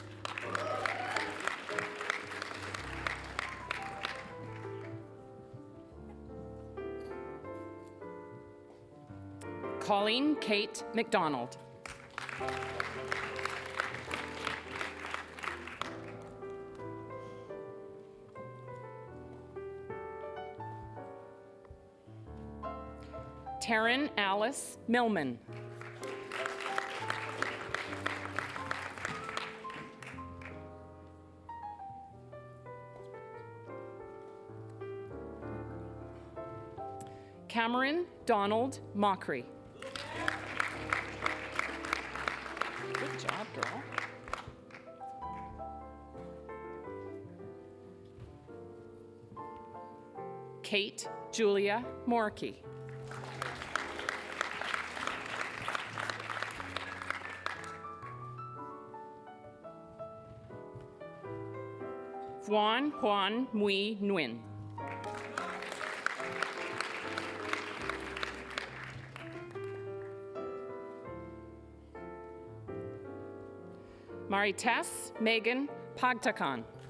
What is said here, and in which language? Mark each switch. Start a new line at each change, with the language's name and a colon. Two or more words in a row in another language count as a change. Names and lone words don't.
English: Colleen Kate McDonald. Taryn Alice Millman. Cameron Donald Mockery. Good job, girl. Kate Julia Morkey. Juan Mui Nguyen. Marites Megan Pagtakan.